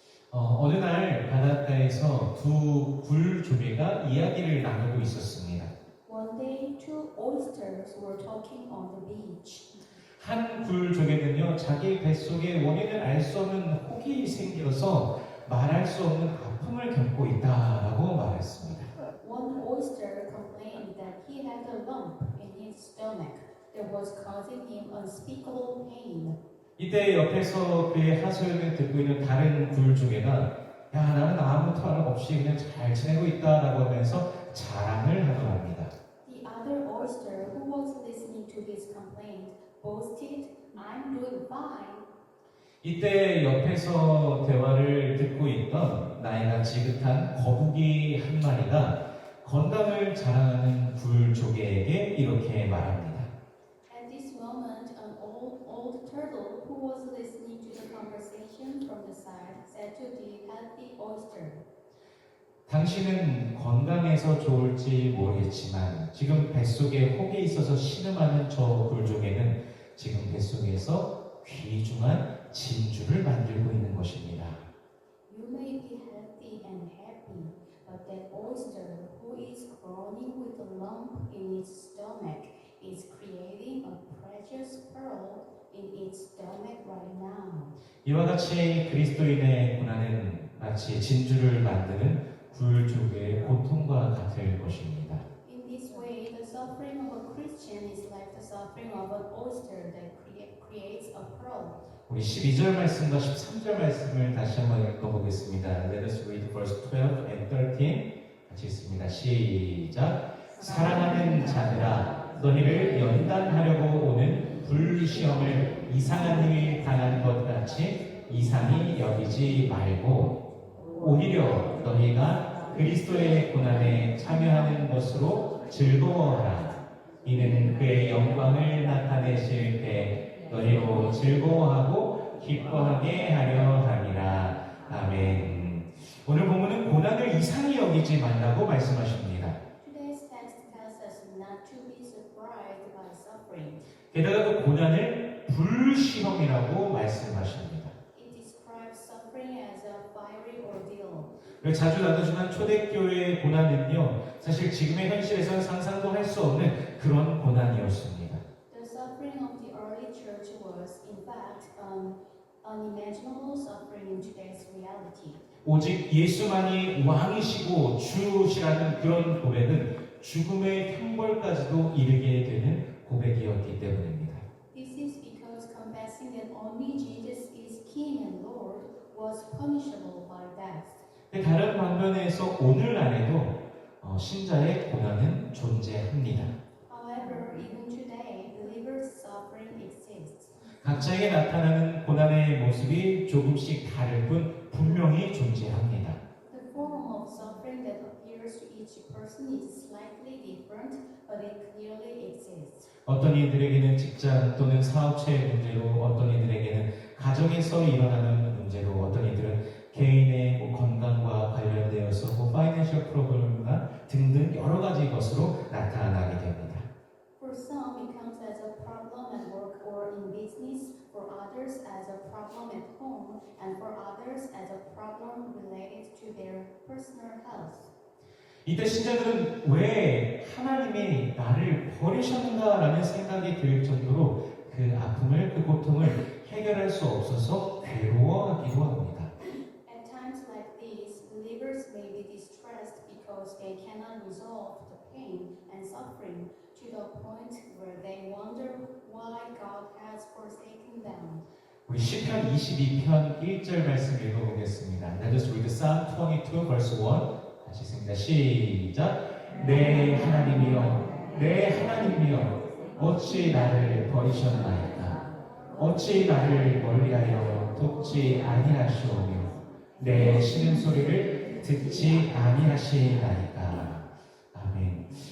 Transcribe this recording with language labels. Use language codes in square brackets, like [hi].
[ko] 어느 날 바닷가에서 두 굴조개가 이야기를 나누고 있었습니다. [en] One day, two oysters were talking on the beach. [ko] 한 굴조개는요, 자기 뱃속에 원인을 알 수 없는 혹이 생겨서 말할 수 없는 아픔을 겪고 있다라고 말했습니다. [en] One oyster complained that he had a lump in his stomach that was causing him unspeakable pain. [ko] 이때 옆에서 그의 하소연을 듣고 있는 다른 굴조개가 야, 나는 아무 탈 없이 그냥 잘 지내고 있다라고 하면서 자랑을 하더랍니다. [en] The other oyster who was listening to his complaint boasted, "I'm doing fine." [ko] 이때 옆에서 대화를 듣고 있던 나이가 지긋한 거북이 한 마리가 건강을 자랑하는 굴조개에게 이렇게 말합니다. [en] At this moment, an old turtle who was listening to the conversation from the side said to the healthy oyster, [ko] 당신은 건강해서 좋을지 모르겠지만 지금 뱃속에 혹이 있어서 신음하는 저 굴조개는 지금 뱃속에서 귀중한 진주를 만들고 있는 것입니다. [en] "You may be healthy and happy, but that oyster who is groaning with a lump in its stomach is creating a precious pearl in its stomach right now." [ko] 이와 같이 그리스도인의 고난은 마치 진주를 만드는 굴조개의 고통과 같을 것입니다. [en] In this way, the suffering of a Christian is like the suffering of an oyster that creates a pearl. [ko] 우리 12절 말씀과 13절 말씀을 다시 한번 읽어보겠습니다. [en] Let us read verse 12 and 13. [ko] 같이 읽습니다. 시작. 사랑하는 자들아, 너희를 연단하려고 오는 불시험을 이상한 일이 당한 것 같이 이상히 여기지 말고 오히려 너희가 그리스도의 고난에 참여하는 것으로 즐거워하라. 이는 그의 영광을 나타내실 때 너희로 즐거워하고 기뻐하게 하려 함이라. 아멘. 오늘 본문은 고난을 이상히 여기지 말라고 말씀하십니다. [en] Today's text tells us not to be surprised by suffering. [ko] 게다가 그 고난을 불시험이라고 말씀하십니다. [en] It describes suffering as a fiery ordeal. [ko] 자주 나누지만 초대교회의 고난은요, 사실 지금의 현실에서는 상상도 할 수 없는 그런 고난이었습니다. [en] The suffering of the early church was, in fact, unimaginable suffering in today's reality. [ko] 오직 예수만이 왕이시고 주시라는 그런 고백은 죽음의 형벌까지도 이르게 되는 고백이었기 때문입니다. [en] This is because confessing that only Jesus is King and Lord was punishable by death. [ko] 다른 방면에서 오늘날에도 신자의 고난은 존재합니다. [en] However, even today, believers' suffering exists. [ko] 각자에게 나타나는 고난의 모습이 조금씩 다를 뿐 분명히 존재합니다. [en] The form of suffering that appears to each person is slightly different, but it clearly exists. [ko] 어떤 이들에게는 직장 또는 사업체의 문제로, 어떤 이들에게는 가정에서 일어나는 문제로, 어떤 이들은 개인의 건강과 관련되어서 파이낸셜 프로그램이나 등등 여러 가지 것으로 나타나게 됩니다. [en] For some, it comes as a problem at work or in business. For others, as a problem at home, and for others, as a problem related to their personal health. [ko] 이때 신자들은 왜 하나님이 나를 버리셨는가라는 생각이 들 정도로 그 아픔을, 그 고통을 해결할 수 없어서 괴로워하기도 합니다. [en] At times like these, believers may be distressed because they cannot resolve the pain and suffering to the point where they wonder why God has forsaken them. [ko] 우리 시편 22편 1절 말씀 읽어보겠습니다. [en] Let us read Psalm 22 verse 1. [ko] 다시 읽습니다. 시작. 내 하나님이여, 내 하나님이여, 어찌 나를 버리셨나이까? 어찌 나를 멀리하여 돕지 아니하시오며 내 신음소리를 듣지 아니하시나이까? 아멘.